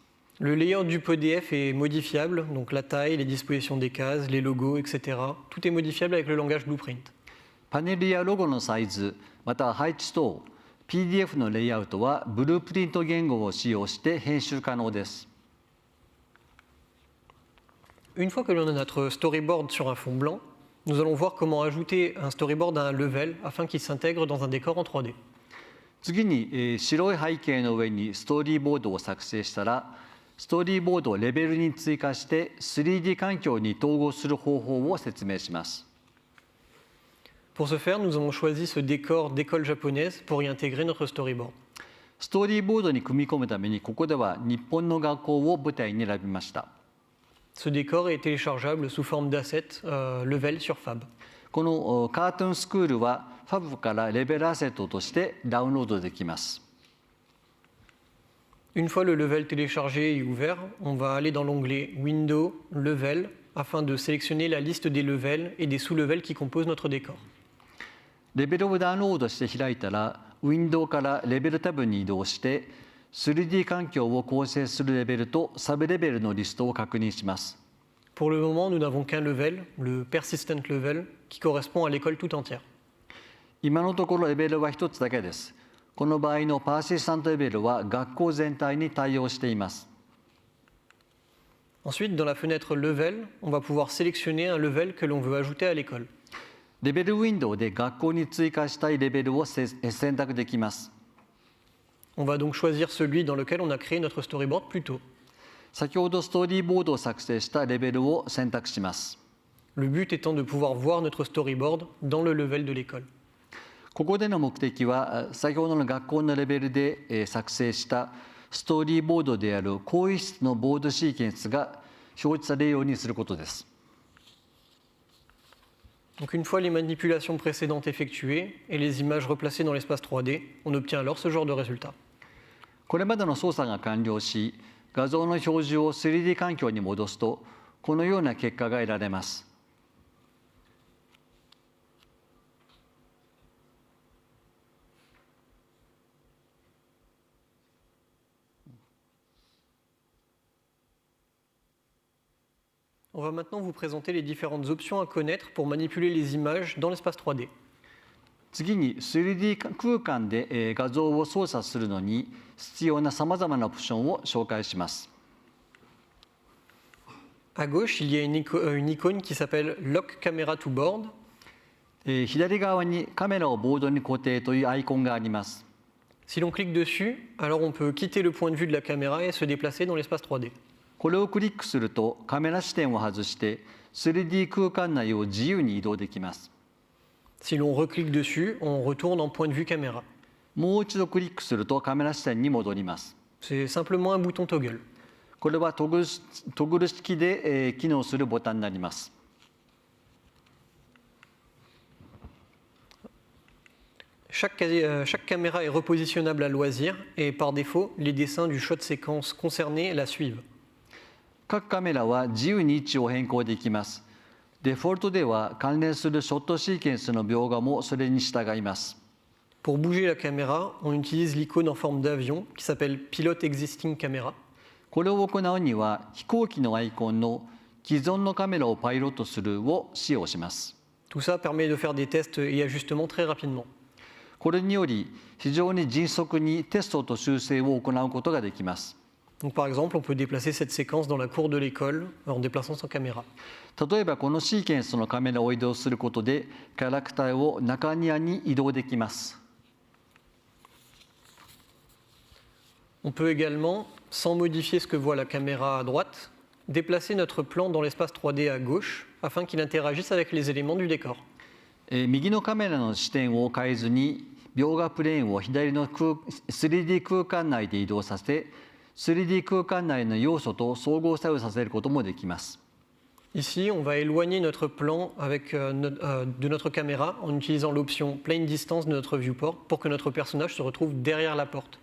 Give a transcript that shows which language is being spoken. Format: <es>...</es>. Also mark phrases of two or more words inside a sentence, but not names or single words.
<fr>Le layout du PDF est modifiable, donc la taille, les dispositions des cases, les logos, etc. Tout est modifiable avec le langage Blueprint.</fr> <ja>パネルやロゴのサイズ、また配置等、PDF のレイアウトはブループリント言語を使用して編集可能です。</ja> <fr>Une fois que l'on a notre storyboard sur un fond blanc, nous allons voir comment ajouter un storyboard à un level afin qu'il s'intègre dans un décor en 3D.</fr> <ja>次に、白い背景の上にストーリーボードを作成したら、ストーリーボードをレベルに追加して 3D 環境に統合する方法を説明します。</ja> <fr>Pour ce faire, nous avons choisi ce décor d'école japonaise pour y intégrer notre storyboard.</fr> <ja>ストーリーボードに組み込むために、ここでは日本の学校を舞台に選びました。</ja> <fr>Ce décor est téléchargeable sous forme d'</fr> <en>asset level</en> <fr>sur Fab.</fr> <ja>このカートゥーンスクールは Fab からレベルアセットとしてダウンロードできます。</ja> <fr>Une fois le level téléchargé et ouvert, on va aller dans l'onglet Window, Level, afin de sélectionner la liste des levels et des sous-levels qui composent notre décor.</fr> <ja>レベルをダウンロードして開いたら、ウィンドウからレベルタブに移動して、3D 環境を構成するレベルとサブレベルのリストを確認します。</ja> <fr>Pour le moment, nous n'avons qu'un level, le</fr> <en>Persistent Level,</en> <fr>qui correspond à l'école tout entière.</fr> <ja>今のところレベルは1つだけです。この場合のパーシスタントレベルは学校全体に対応しています。</ja> <fr>Ensuite, dans la fenêtre Level, on va pouvoir sélectionner un level que l'on veut ajouter à l'école.</fr> <ja>レベルウィンドウで学校に追加したいレベルを選択できます。</ja> <fr>On va donc choisir celui dans lequel on a créé notre storyboard plus tôt.</fr> <ja>先ほどストーリーボードを作成したレベルを選択します。</ja> <fr>Le but étant de pouvoir voir notre storyboard dans le level de l'école.</fr> <ja>ここでの目的は、先ほどの学校のレベルで作成したストーリーボードである更衣室のボードシーケンスが表示されるようにすることです。</ja> <fr>Donc une fois les manipulations précédentes effectuées et les images replacées dans l'espace 3D, on obtient alors ce genre de résultat.</fr> <ja>これまでの操作が完了し、画像の表示を 3D 環境に戻すと、このような結果が得られます。</ja> <fr>On va maintenant vous présenter les différentes options à connaître pour manipuler les images dans l'espace 3D.</fr> <ja>次に 3D 空間で画像を操作するのに必要なさまざまなオプションを紹介します。</ja> <fr>À gauche, il y a une icône qui s'appelle</fr> <en>Lock Camera to Board.</en> <ja>左側にカメラをボードに固定というアイコンがあります。</ja> <fr>Si l'on clique dessus, alors on peut quitter le point de vue de la caméra et se déplacer dans l'espace 3D.</fr> <ja>これをクリックするとカメラ視点を外して 3D 空間内を自由に移動できます。</ja> <fr>Si l'on reclique dessus, on retourne en point de vue caméra.</fr> <ja>もう一度クリックするとカメラ視点に戻ります。</ja> <fr>C'est simplement un bouton toggle.</fr> <ja>これはトグル式で機能するボタンになります。</ja> <fr>Chaque caméra est repositionnable à loisir et par défaut, les dessins du shot séquence concerné la suivent.</fr> <ja>各カメラは自由に位置を変更できます。デフォルトでは関連するショットシーケンスの描画もそれに従います。</ja> <fr>Pour bouger la caméra, on utilise l'icône en forme d'avion qui s'appelle</fr> <en>Pilot Existing Camera.</en> <ja>これを行うには飛行機のアイコンの既存のカメラをパイロットするを使用します。</ja> <fr>Tout ça permet de faire des tests et ajustements très rapidement.</fr> <ja>これにより非常に迅速にテストと修正を行うことができます。</ja> <fr>Donc, par exemple, on peut déplacer cette séquence dans la cour de l'école en déplaçant sa caméra.</fr> <ja>例えばこのシーケンスのカメラを移動することでキャラクターを中庭に移動できます。</ja> <fr>On peut également, sans modifier ce que voit la caméra à droite, déplacer notre plan dans l'espace 3D à gauche afin qu'il interagisse avec les éléments du décor.</fr> <ja>右のカメラの視点を変えずに描画プレーンを左の 3D 空間内で移動させ 3D 空間内の要素と相互作用させることもできます。</ja> <fr>Ici, on va éloigner notre plan de notre caméra en utilisant l'option</fr> <en>Plane Distance</en> <fr>de notre viewport pour que notre personnage se retrouve derrière la porte.</fr>